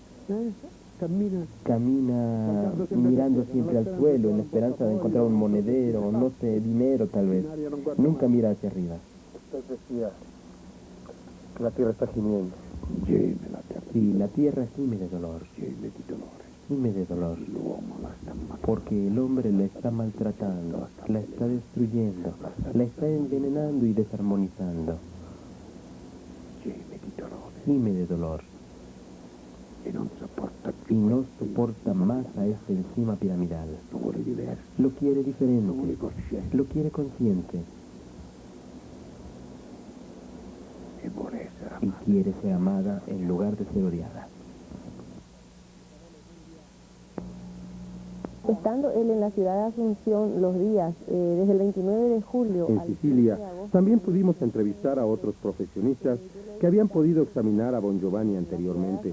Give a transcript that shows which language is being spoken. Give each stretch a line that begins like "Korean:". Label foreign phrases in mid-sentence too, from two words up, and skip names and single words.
Spanish: Camina mirando siempre al suelo en la esperanza de encontrar un monedero, no sé, dinero tal vez. Nunca mira hacia arriba. Usted decía que la tierra está gimiendo.
Italian: Geme la terra,
Spanish: Sí, la tierra gime de dolor,
Italian: geme di dolore.
Spanish: gime de dolor,
Italian: L'uomo la sta ammazzando.
Spanish: porque el hombre la está maltratando, la está destruyendo, la está envenenando y desarmonizando.
Italian: Geme di dolore
Spanish: Gime de dolor
Italian: e non sopporta
Spanish: y
Italian: più.
Spanish: no soporta más a este encima piramidal.
Italian: Lo vuole diverso,
Spanish: Lo quiere
Italian: lo vuole
Spanish: diferente,
Italian: cosciente
Spanish: lo quiere consciente
Italian: e vuole essere
Spanish: y
Italian: amato.
Spanish: quiere ser amada en lugar de ser odiada. Estando él en la ciudad de Asunción los días desde el 29 de julio En al Sicilia 15 de agosto, también pudimos entrevistar a otros profesionistas que habían podido examinar a Bon Giovanni anteriormente.